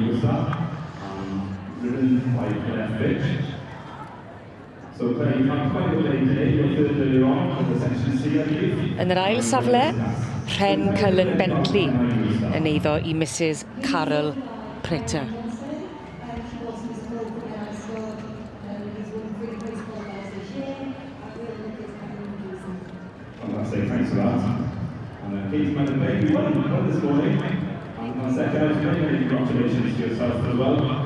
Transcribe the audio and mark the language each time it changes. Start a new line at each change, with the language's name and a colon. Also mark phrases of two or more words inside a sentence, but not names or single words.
Welsh: Yn yr ail safle, Ren Cullen Bentley yn eiddo i Mrs Carol Prater.
English: Fantastic, thanks for that. And Katie Madden-Bay, you won this morning. And second, congratulations to yourself as well.